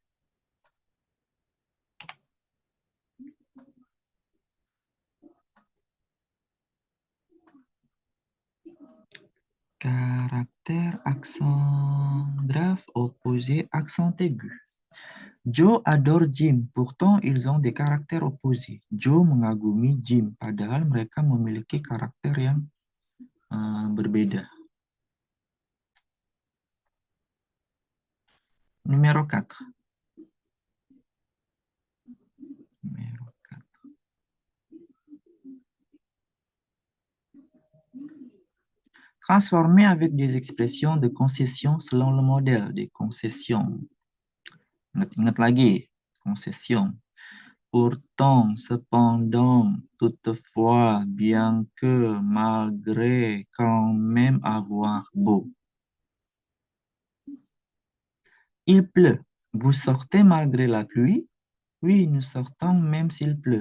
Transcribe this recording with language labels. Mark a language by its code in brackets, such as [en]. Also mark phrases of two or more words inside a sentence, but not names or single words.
[fr] Caractère, accent grave, opposé, accent aigu. Joe adore Jim, pourtant ils ont des caractères opposés. [id] Joe mengagumi Jim, padahal mereka memiliki karakter yang berbeda. [fr] Numéro 4. Numéro 4. Transformer avec des expressions de concession selon le modèle des concessions. [id] Ingat-ingat lagi, concession. [fr] Pourtant, cependant, toutefois, bien que, malgré, quand même, avoir, beau. Il pleut. Vous sortez malgré la pluie? Oui, nous sortons même s'il pleut.